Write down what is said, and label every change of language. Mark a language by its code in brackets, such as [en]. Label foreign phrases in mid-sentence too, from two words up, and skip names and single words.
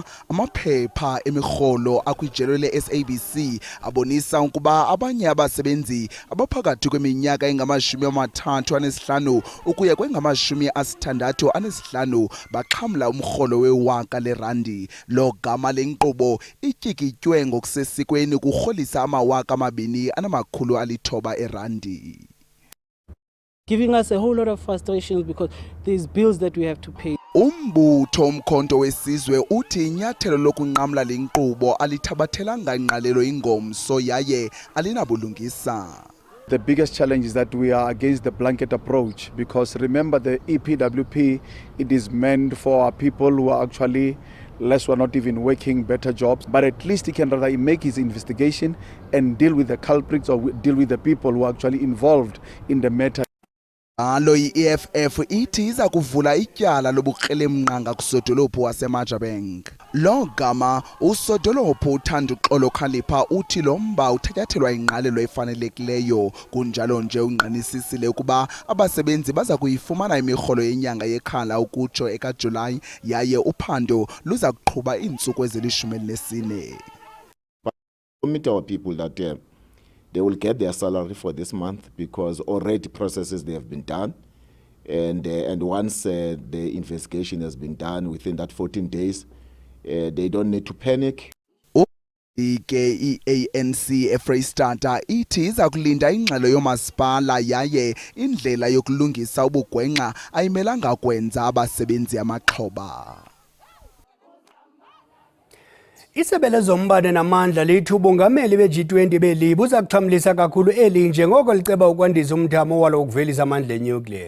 [xh] Amaphepha emirholo akwijelo le-SABC abonisa ukuba abanye abasebenzi abaphakathi kweminyaka engama-35 ukuya kwengama-65 baxhamla umrholo we-R1,000. Lo gama lenkqubo ityikitywe ngokusesikweni kurholisa R2,900. [en] Giving us a whole lot of frustrations because there's bills that we have to pay. [xh] Umbutho omkhonto wesizwe uthi inyathelo lokunqamla le nkqubo alithabathelanga ngqalelo ingomso yaye alinabulungisa. [en] The biggest challenge is that we are against the blanket approach because remember the EPWP, it is meant for people who are actually less who are not even working better jobs, but at least he can rather make his investigation and deal with the culprits or deal with the people who are actually involved in the matter. [xh] Alo i-EFF ithi iza kuvula ityala lobukrelemnqa kusodolophu waseMajabeng. Lo gama usodolophu uthanda uxolo Khalipha uthi lo mba uthatyathelwa ingqalelo efanelekileyo, kunjalo nje ungqinisisile ukuba abasebenzi baza kuyifumana imirholo yenyanga yekhala ukutsho ekaJulayi yaye uphando luza kuqhuba iintsuku ezili-14. [en] Commit our people that they will get their salary for this month because already processes they have been done, and once the investigation has been done within that 14 days, they don't need to panic. [xh] Ike ANC eFreystata ithi iza kulinda ingxelo yomasipala yaye indlela yokulungisa ubugwenxa ayimelanga kwenza abasebenzi amaxhoba. Isebe lezombane namandla lithi ubungameli be-G20 belibu uza kuxhamlisa kakhulu eli njengoko liceba ukwandisa umthamo walo wokuvelisa amandla enyukliya.